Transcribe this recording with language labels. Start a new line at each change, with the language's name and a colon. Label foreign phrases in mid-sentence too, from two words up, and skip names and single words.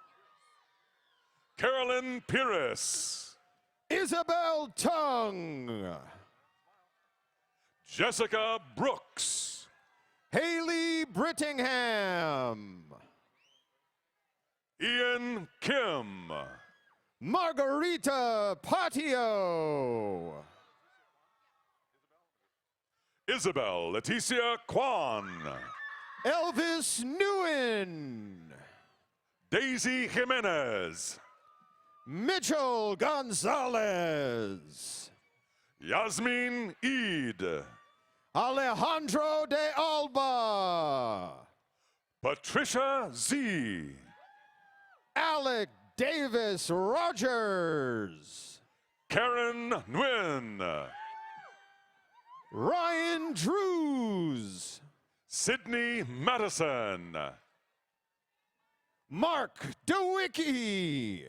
English: Carolyn Pires. Isabel Tung. Jessica Brooks. Haley Brittingham. Ian Kim. Margarita Patio. Isabel Leticia Kwan. Elvis Nguyen. Daisy Jimenez. Mitchell Gonzalez. Yasmin Eid. Alejandro de Alba. Patricia Z. Alec Davis Rogers. Karen Nguyen. Ryan Drews. Sydney Madison. Mark DeWicki.